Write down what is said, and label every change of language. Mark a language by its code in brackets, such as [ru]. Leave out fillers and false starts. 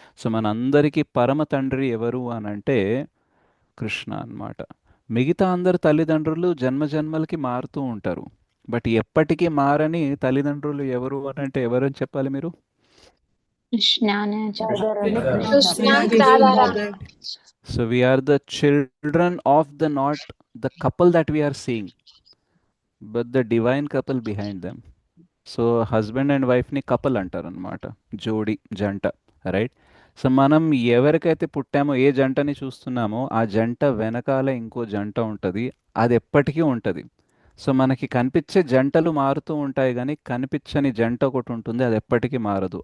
[te] So మనందరికీ పరమ తండ్రి ఎవరు అని అంటే కృష్ణ అన్నమాట. మిగతా అందరు తల్లిదండ్రులు జన్మ జన్మలకి మారుతూ ఉంటారు, బట్ ఎప్పటికీ మారని తల్లిదండ్రులు ఎవరు అని అంటే ఎవరని చెప్పాలి మీరు? కృష్ణానే Krishna Krishna రాధారా. [en] Mother. So we are the children of the, not the couple that we are seeing, but the divine couple behind them. [te] So husband and వైఫ్ని కపుల్ అంటారు అనమాట, జోడి, జంట. రైట్. సో మనం ఎవరికైతే పుట్టామో, ఏ జంటని చూస్తున్నామో ఆ జంట వెనకాల ఇంకో జంట ఉంటుంది, అది ఎప్పటికీ ఉంటుంది. సో మనకి కనిపించే జంటలు మారుతూ ఉంటాయి, కానీ కనిపించని జంట ఒకటి ఉంటుంది, అది ఎప్పటికీ మారదు.